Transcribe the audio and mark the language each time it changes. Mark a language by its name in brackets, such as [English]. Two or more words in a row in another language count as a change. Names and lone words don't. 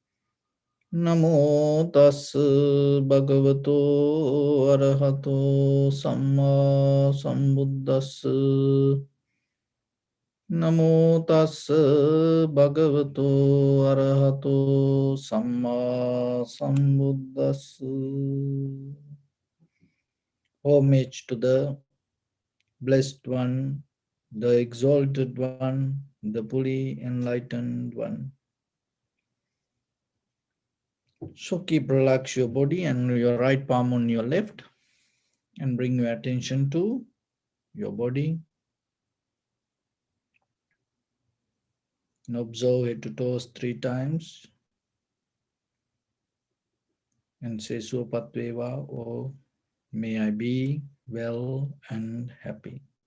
[Pali] Namo tassa bhagavato arahato samma sambuddhassa. Namo tassa bhagavato arahato samma sambuddhassa. [English] Homage to the Blessed One, the Exalted One, the fully enlightened One. So keep relax your body and your right palm on your left and bring your attention to your body and observe head to toes 3 times and say Supatveva or may I be well and happy.